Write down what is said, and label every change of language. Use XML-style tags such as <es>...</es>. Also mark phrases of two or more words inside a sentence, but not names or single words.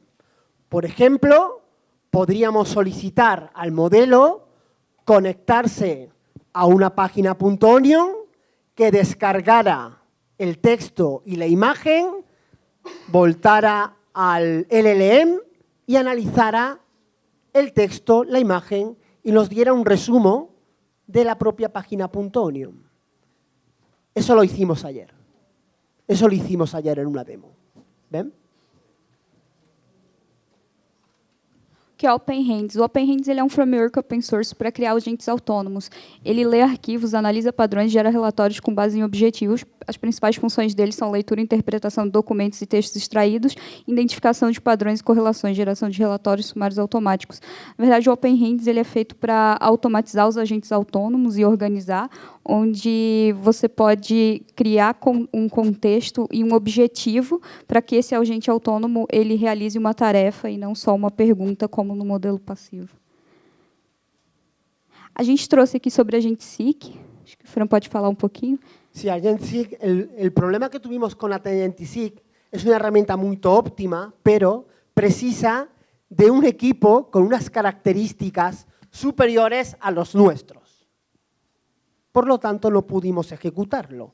<es>Por ejemplo, podríamos solicitar al modelo conectarse a una página .onion que descargara el texto y la imagen, voltara al LLM y analizara el texto, la imagen y nos diera un resumen de la propia página .onion. Eso lo hicimos ayer. Eso lo hicimos ayer en una demo. ¿Ven?</es> <pt>Que é o OpenHands. O OpenHands ele é um framework</pt> <en>open source</en> <pt>para criar agentes autônomos. Ele lê arquivos, analisa padrões, gera relatórios com base em objetivos. As principais funções dele são leitura e interpretação de documentos e textos extraídos, identificação de padrões e correlações, geração de relatórios sumários automáticos. Na verdade, o OpenHands ele é feito para automatizar os agentes autônomos e organizar, onde você pode criar um contexto e um objetivo para que esse agente autônomo ele realize uma tarefa e não só uma pergunta, como no modelo passivo. A gente trouxe aqui sobre agente SIG. Acho que o Fran pode falar um pouquinho.</pt> <es>Sí, Agent SIG, el problema que tuvimos con Agent SIG es una herramienta muy óptima, pero precisa de un equipo con unas características superiores a los nuestros. Por lo tanto, no pudimos ejecutarlo.</es>